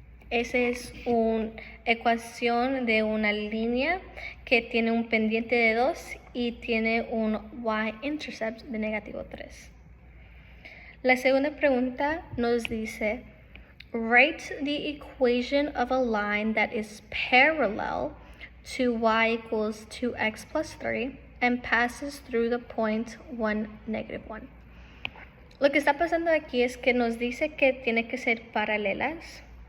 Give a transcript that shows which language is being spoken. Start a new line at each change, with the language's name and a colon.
Spanish: Esa es una ecuación de una línea que tiene un pendiente de 2 y tiene un y-intercept de -3. La segunda pregunta nos dice,
English: write the equation of a line that is parallel to y equals 2x plus 3 and passes through the point 1, negative 1.
Spanish: Lo que está pasando aquí es que nos dice que tiene que ser paralelas.